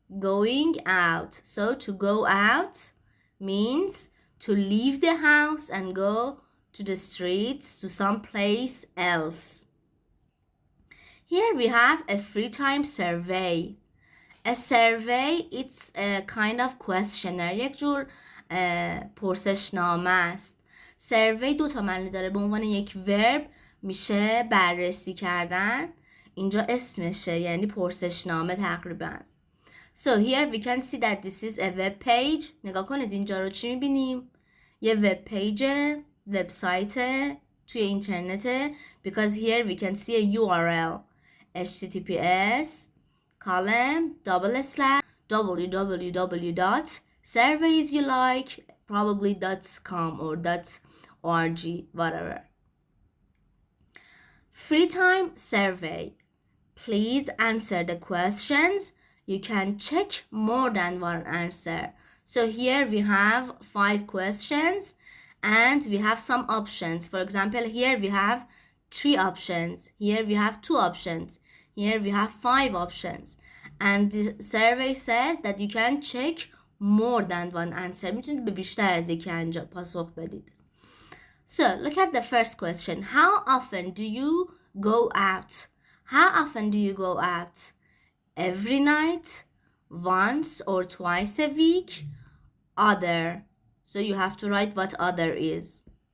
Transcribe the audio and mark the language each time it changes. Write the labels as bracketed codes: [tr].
[en] Going out. So to go out means to leave the house and go to the streets to some place else. Here we have a free time survey. A survey, it's a kind of questionnaire. [fa] یک جور پرسشنامه است. survey 2 تا معنی داره. به عنوان یک ورب میشه بررسی کردن. اینجا اسمشه یعنی پرسشنامه تقریبا. [en] So here we can see that this is a web page. [fa] نگاه کنید اینجا رو چی میبینیم؟ یه وب پیج، وبسایت توی اینترنته. [en] Because here we can see a URL. https://www.surveysyoulikecom or org, whatever. Free time survey. Please answer the questions. You can check more than one answer. So here we have 5 questions and we have some options. For example, here we have 3 options. Here we have 2 options. Here we have 5 options. And the survey says that you can check more than one answer. [fa] میتونید به بیشتر از یک پاسخ بدید. [en] So, look at the first question. How often do you go out? How often do you go out? Every night? Once or twice a week? Other. So you have to write what other is.